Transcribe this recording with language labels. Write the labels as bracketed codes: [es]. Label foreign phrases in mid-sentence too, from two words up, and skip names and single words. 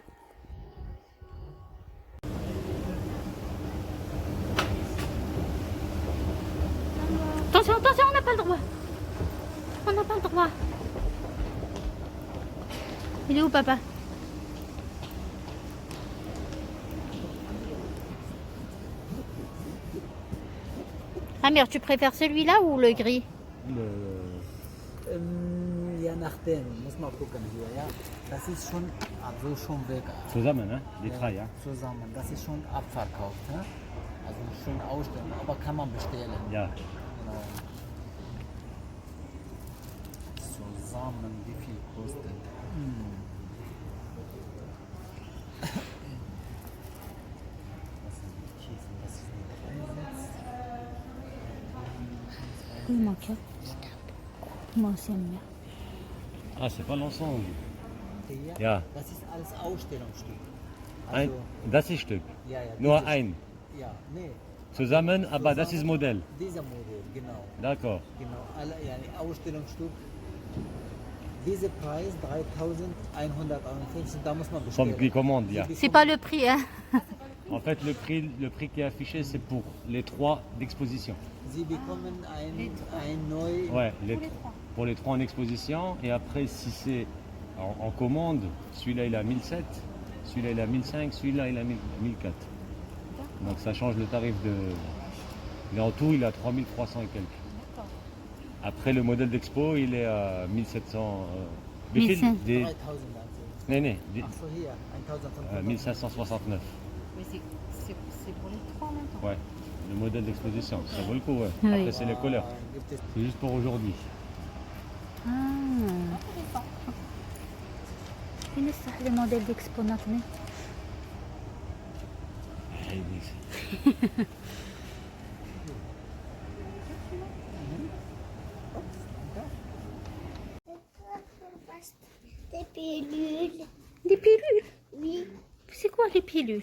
[fr] Attention, attention, on n'a pas le droit. On n'a pas le droit. Il est où, papa? Amir, tu préfères celui-là ou le gris? [de] Ja, nachdem, muss man gucken hier, ja. Das ist schon, also schon weg. Zusammen, ne? Die drei, ja? Zusammen, das ist schon abverkauft, ne? Also schon ausstellen, aber kann man bestellen. Ja. Genau. Zusammen, wie viel kostet? Das ist die Kissen, das ist ein Dreisitz. [fr] Il manque. Moi aussi, Amir. Ah, c'est pas l'ensemble. [de] Hier, Ja. das ist alles Ausstellungsstück. Ein, Also, das ist Stück. ja, ja, Nur dieses- ein. Ja, nee. Zusammen, aber das ist Modell. Dieser Modell, genau. [fr] D'accord. [de] Genau, alle, ja, Ausstellungsstück. Dieser Preis 3.151, da muss man bestellen. [fr] Comme die commande, ja. C'est pas le prix, hein? En fait, le prix qui est affiché, c'est pour les trois d'exposition. [de] Sie bekommen ein neu. [fr] Ouais, pour les trois en exposition. Et après, si c'est en commande, celui-là, il a 1007, celui-là, il a 1005, celui-là, il a 1004. Donc ça change le tarif de... Mais en tout, il a 3300 et quelques. Après, le modèle d'expo, il est à 1700... 1500. [de] 3000 also. [fr] Non, non, [de] Achso, hier, 1.500. 1569. [fr] Mais c'est pour les trois en même temps. Ouais, le modèle d'exposition, ça vaut le coup, ouais. Oui. Après, c'est les couleurs. [de] Gibt es [fr] C'est juste pour aujourd'hui. Ah. [ar] فين الصح لي موديل ديكسبوناتني؟ [fr] Des pilules. Des pilules? Oui, C'est quoi les pilules?